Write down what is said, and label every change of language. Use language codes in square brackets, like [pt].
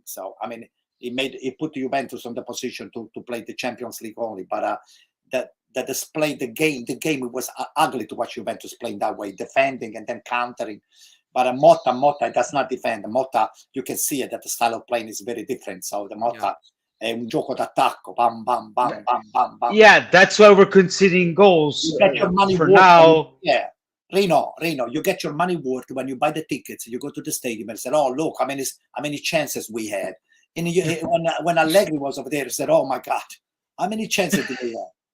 [en] So I mean, he put Juventus on the position to play the Champions League only, but that display the game it was ugly to watch Juventus playing that way, defending and then countering. But Motta does not defend. Motta, you can see it that the style of playing is very different. So the [it] Motta è un gioco d'attacco, bam bam bam bam bam bam. [en] Yeah, that's why we're conceding goals You get your money for worth now. Yeah. Rino, you get your money worth when you buy the tickets. You go to the stadium and say, "Oh, look, how many chances we had." And when Allegri was over there, he said, "Oh my God, how many chances did we have?"